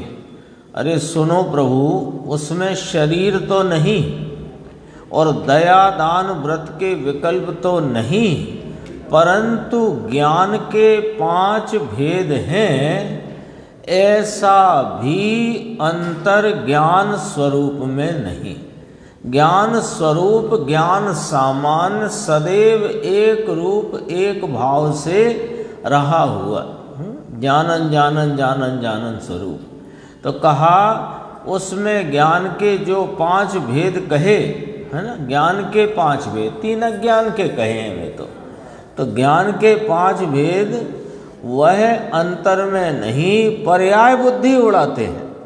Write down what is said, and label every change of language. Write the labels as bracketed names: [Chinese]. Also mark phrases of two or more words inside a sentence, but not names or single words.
[Hindi] अरे सुनो प्रभु, उसमें शरीर तो नहीं और दया दान व्रत के विकल्प तो नहीं, परंतु ज्ञान के 5 भेद हैं, ऐसा भी अंतर ज्ञान स्वरूप में नहीं। ज्ञान स्वरूप, ज्ञान सामान्य सदैव एक रूप एक भाव से रहा हुआ, ज्ञानन जानन जानन जानन स्वरूप। तो कहा उसमें ज्ञान के जो 5 भेद कहे है ना, ज्ञान के 5 भेद, 3 अज्ञान के कहे हैं वे तो ज्ञान के 5 भेद वह अंतर में नहीं पर्याय बुद्धि उड़ाते हैं।